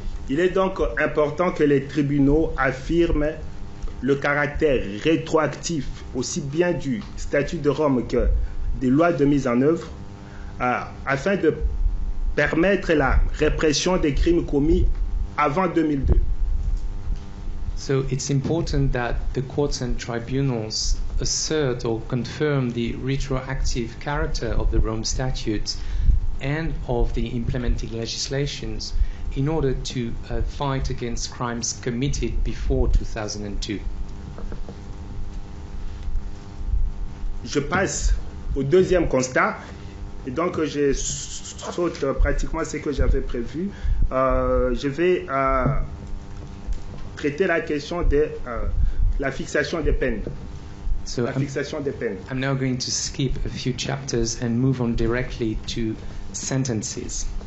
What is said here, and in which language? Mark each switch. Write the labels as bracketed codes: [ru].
[fr] Il est donc important que les tribunaux affirment le caractère rétroactif aussi bien du statut de Rome que des lois de mise en œuvre afin de permettre la répression des crimes commis avant 2002. [en] So it's important that the courts and tribunals assert or confirm the retroactive character of the Rome Statute and of the implementing legislations in order to fight against crimes committed before 2002. [fr] Je passe au deuxième constat, et donc je saute pratiquement ce que j'avais prévu. Je vais traiter la question de la fixation des peines. [en] So I'm now going to skip a few chapters and move on directly to sentences.